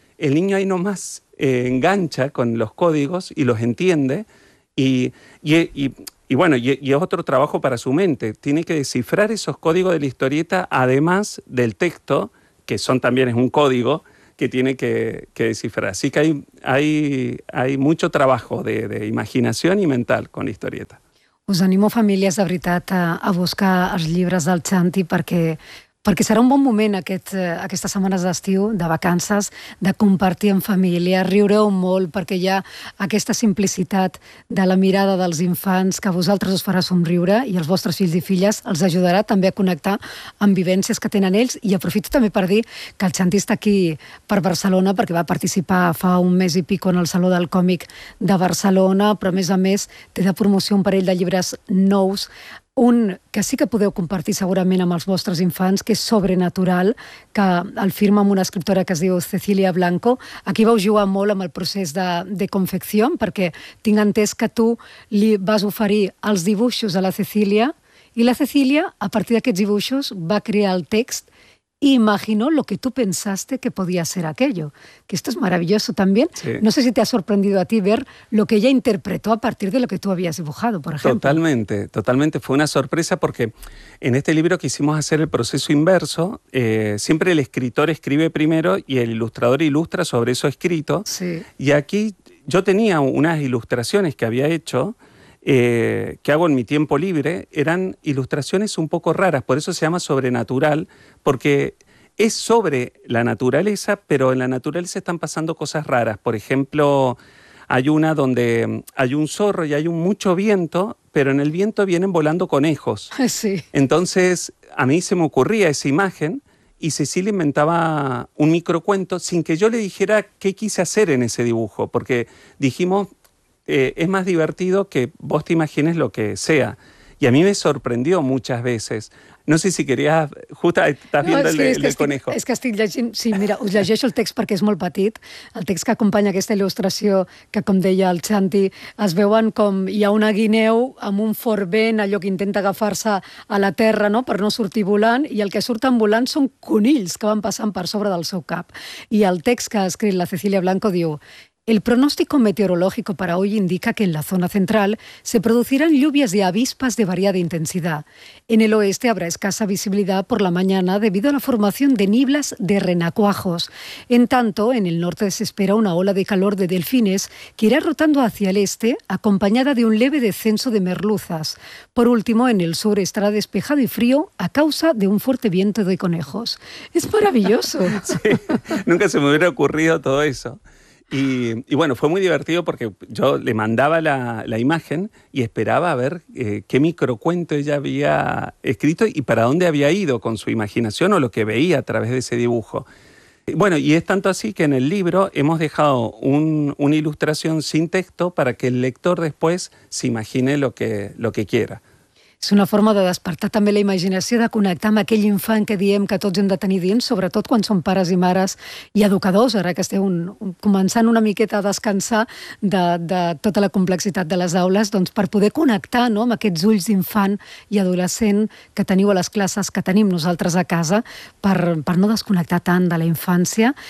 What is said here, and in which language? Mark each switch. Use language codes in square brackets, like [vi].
[es] El niño ahí nomás engancha con los códigos y los entiende, y bueno, y es otro trabajo para su mente, tiene que descifrar esos códigos de la historieta, además del texto, que son también es un código que tiene que descifrar. Así que hay mucho trabajo de imaginación y mental con la historieta. [ca] Us animo, famílies, de veritat, a buscar els llibres del Xanti perquè serà un bon moment aquestes setmanes d'estiu, de vacances, de compartir amb família. Riureu molt perquè hi ha aquesta simplicitat de la mirada dels infants que a vosaltres us farà somriure i els vostres fills i filles els ajudarà també a connectar amb vivències que tenen ells. I aprofito també per dir que el Xanti està aquí per Barcelona perquè va participar fa un mes i pico en el Saló del Còmic de Barcelona, però a més té de promoció un parell de llibres nous. Un que sí que podeu compartir segurament amb els vostres infants, que és Sobrenatural, que el firma amb una escriptora que es diu Cecília Blanco. Aquí vau jugar molt amb el procés de confecció, perquè tinc entès que tu li vas oferir els dibuixos a la Cecília i la Cecília, a partir d'aquests dibuixos, va crear el text i imagino [es] lo que tú pensaste que podía ser aquello. Que esto es maravilloso también. Sí. No sé si te ha sorprendido a ti ver lo que ella interpretó a partir de lo que tú habías dibujado, por ejemplo. Totalmente, totalmente. Fue una sorpresa porque en este libro quisimos hacer el proceso inverso. Siempre el escritor escribe primero y el ilustrador ilustra sobre eso escrito. Sí. Y aquí yo tenía unas ilustraciones que había hecho que hago en mi tiempo libre, eran ilustraciones un poco raras, por eso se llama Sobrenatural, porque es sobre la naturaleza, pero en la naturaleza están pasando cosas raras. Por ejemplo, hay una donde hay un zorro y hay mucho viento, pero en el viento vienen volando conejos. Sí. Entonces, a mí se me ocurría esa imagen y Cecilia inventaba un microcuento sin que yo le dijera qué quise hacer en ese dibujo, porque dijimos, es más divertido que vos te imagines lo que sea. Y a mí me sorprendió muchas veces. No sé si querías... Justo estás viendo el conejo. [ca] És que estic llegint... Sí, mira, us llegeixo el text perquè és molt petit. El text que acompanya aquesta il·lustració, que com deia el Xanti, es veuen com hi ha una guineu amb un fort vent, allò que intenta agafar-se a la terra, no?, per no sortir volant, i el que surten volant són conills que van passant per sobre del seu cap. I el text que ha escrit la Cecília Blanco diu... [es] El pronóstico meteorológico para hoy indica que en la zona central se producirán lluvias y avispas de variada intensidad. En el oeste habrá escasa visibilidad por la mañana debido a la formación de nieblas de renacuajos. En tanto, en el norte se espera una ola de calor de delfines que irá rotando hacia el este, acompañada de un leve descenso de merluzas. Por último, en el sur estará despejado y frío a causa de un fuerte viento de conejos. ¡Es maravilloso! Sí, nunca se me hubiera ocurrido todo eso. Y bueno, fue muy divertido porque yo le mandaba la imagen y esperaba a ver qué microcuento ella había escrito y para dónde había ido con su imaginación o lo que veía a través de ese dibujo. Bueno, y es tanto así que en el libro hemos dejado una ilustración sin texto para que el lector después se imagine lo que quiera. [ca] És una forma de despertar també la imaginació, de connectar amb aquell infant que diem que tots hem de tenir dins, sobretot quan som pares i mares i educadors, ara que esteu començant una miqueta a descansar de tota la complexitat de les aules, doncs per poder connectar, no?, amb aquests ulls d'infant i adolescent que teniu a les classes, que tenim nosaltres a casa, per no desconnectar tant de la infància.